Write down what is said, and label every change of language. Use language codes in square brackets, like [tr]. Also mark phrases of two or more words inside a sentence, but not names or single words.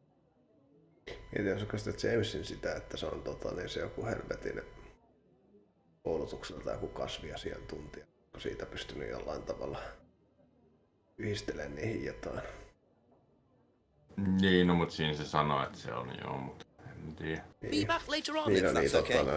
[fi] Mietin, jos sitä Jamesin sitä, että se on niin se joku helvetin koulutukselta joku kasviasiantuntija, onko siitä pystynyt jollain tavalla yhdistelemään niihin jotain. Niin, no mut siinä se sanoo, että se on joo, mutta en tiedä. [en] Be back later on [fi] Niin, [en] if that's okay.